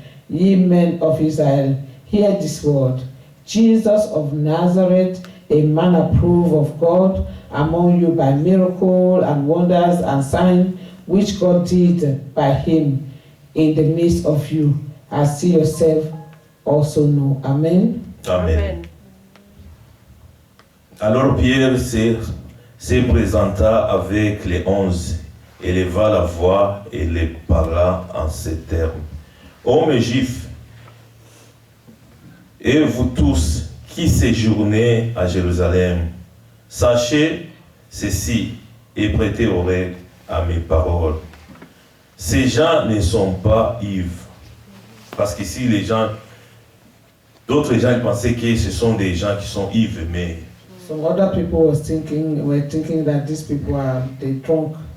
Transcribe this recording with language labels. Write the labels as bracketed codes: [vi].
[en] Ye men of Israel, hear this word. Jesus of Nazareth, a man approved of God among you by miracle and wonders and signs which God did by him in the midst of you, as you yourself also know. Amen. Amen. [fr] Alors Pierre se présenta avec les 11, éleva la voix et les parla en ces termes. Hommes juifs, et vous tous qui séjournez à Jérusalem, sachez ceci et prêtez oreille à mes paroles. Ces gens ne sont pas ivres. Parce qu'ici, d'autres gens pensaient que ce sont des gens qui sont ivres, mais [en] Some other people were thinking that these people they drunk.